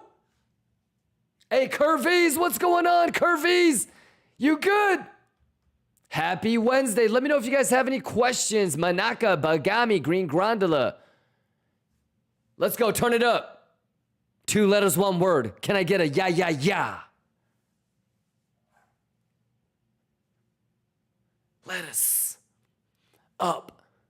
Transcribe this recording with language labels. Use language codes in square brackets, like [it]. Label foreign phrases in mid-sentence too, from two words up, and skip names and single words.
[en] Hey, Curvies, what's going on, Curvies? You good? Happy Wednesday. Let me know if you guys have any questions. Manaka, Bagami, Green Grandola. Let's go, turn it up. Two letters, one word. Can I get a ya, ya, ya? Lettuce. Up.